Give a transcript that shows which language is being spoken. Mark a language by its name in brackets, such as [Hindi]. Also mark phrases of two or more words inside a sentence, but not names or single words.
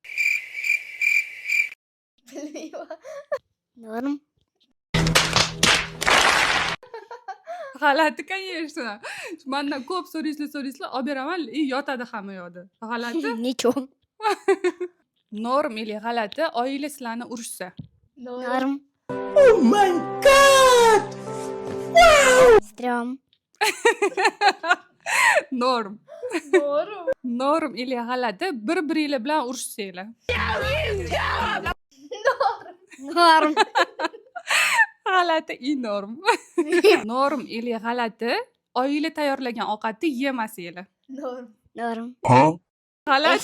[Uzbek] Norm. G'alati, конечно. Mendan ko'p so'raysizlar, olib beraman, yotadi hamma yoqda. G'alati? Nechun? Norm ili g'alati oila sizlarni urishsa. Norm. [English] Oh my god! [Uzbek] Strom. Norm. Norm ili g'alati bir-biringlar bilan urushsanglar. Norm. G'alati norm. Norm ili g'alati oila tayyorlagan ovqatni yemasanglar. Norm. G'alati.